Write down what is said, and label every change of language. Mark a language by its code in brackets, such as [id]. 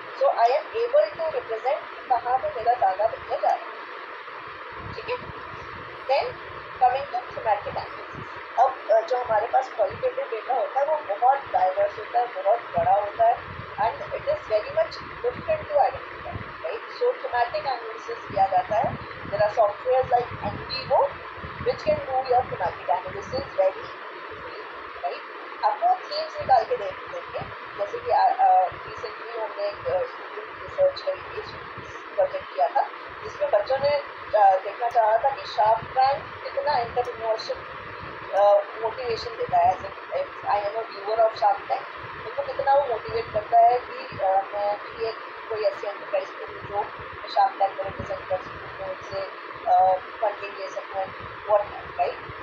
[en] so I am able to represent [hi] कहाँ पे मेरा ज़्यादा बच्चा जा रहा है, ठीक है। [en] then coming to thematic analysis, [hi] अब जो हमारे पास क्वालिटेटिव डेटा होता है वो बहुत डाइवर्स होता है, बहुत बड़ा होता है [en] and it is very much different to identify, [hi] right. So thematic analysis किया जाता है. [en] There are software like NVivo which can do your thematic analysis very easily, right. [hi] आपको थीम्स निकाल के देंगे, जैसे कि रिसेंटली हमने एक स्टूडेंट रिसर्च करी थी, प्रोजेक्ट किया था जिसमें बच्चों ने देखना चाहा था कि शार्क टैंक कितना एंटरप्रेन्योरशिप मोटिवेशन देता है. [en] I am a viewer of Shark Tank, [hi] उनको कितना वो मोटिवेट करता है कि मैं भी एक कोई ऐसी एंटरप्राइज करूँ जो शार्क टैंक को रिप्रेजेंट कर सकूँ, उनसे फंडिंग ले सकूँ, वॉट नॉट, राइट.